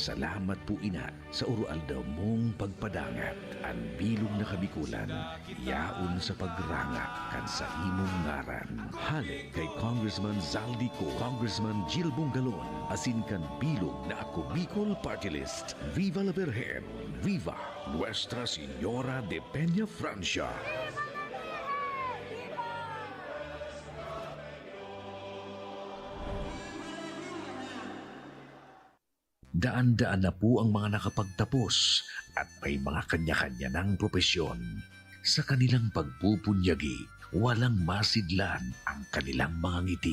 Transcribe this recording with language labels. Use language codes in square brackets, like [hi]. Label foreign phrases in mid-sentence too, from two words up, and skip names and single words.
[bik] Salamat po ina sa urualdaw mong pagpadangat. Ang bilog na kabikulan, yaon sa pagranga kan sa imong ngaran. Halik kay Congressman Zaldi Co, Congressman Jill Bungalon, asin kan bilog na Ako Bicol Party List. [es] Viva la Virgen! Viva Nuestra Señora de Peña Francia! [tl] Daan-daan na po ang mga nakapagtapos at may mga kanya-kanya ng propesyon. Sa kanilang pagpupunyagi, walang masidlan ang kanilang mga ngiti.